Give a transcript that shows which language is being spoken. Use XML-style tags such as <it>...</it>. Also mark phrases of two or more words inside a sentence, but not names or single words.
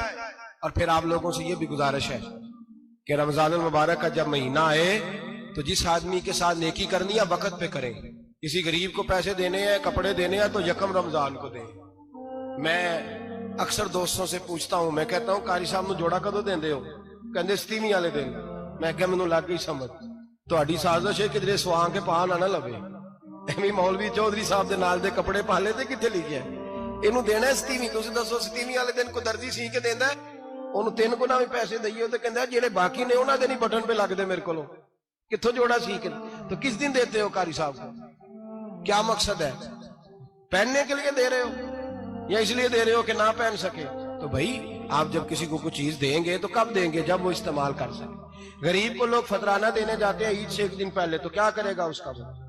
<ur>اور پھر آپ لوگوں سے یہ بھی گزارش ہے کہ رمضان المبارک کا جب مہینہ آئے تو جس آدمی کے ساتھ نیکی کرنی ہے وقت پہ کریں۔ کسی غریب کو پیسے دینے ہیں، کپڑے دینے ہیں تو یکم رمضان کو دیں۔ میں اکثر دوستوں سے پوچھتا ہوں، میں کہتا ہوں</ur> <pa>قاری صاحب نو جوڑا کدو دیندے ہو؟ کہندے 27 والے دن۔ میں کہ مینوں لگ گئی سمجھ، تہاڈی سازش ہے کدھرے سواں کے پا نہ لوے، ایویں مولوی چودھری صاحب دے نال دے کپڑے پا لے تے کتھے لکھیا ہے اینوں دینا ہے 27۔ تسی دسو 27 والے دن کو درزی سی کے دیندا ہے، اونوں 3 گنا بھی پیسے دئیے تے کہندا ہے جڑے باقی نے انہاں دے نہیں بٹن پہ لگ دے میرے کولوں، کتھوں جوڑا سی کے؟</pa> <ur>تو کس دن دیتے ہو قاری صاحب کو؟ کیا مقصد ہے؟ پہننے کے لیے دے رہے ہو یا اس لیے دے رہے ہو کہ نہ پہن سکے؟ تو بھائی آپ جب کسی کو کچھ چیز دیں گے تو کب دیں گے؟ جب وہ استعمال کر سکے۔ غریب کو لوگ فطرانہ دینے جاتے ہیں عید سے ایک دن پہلے، تو کیا کرے گا اس کا؟</ur>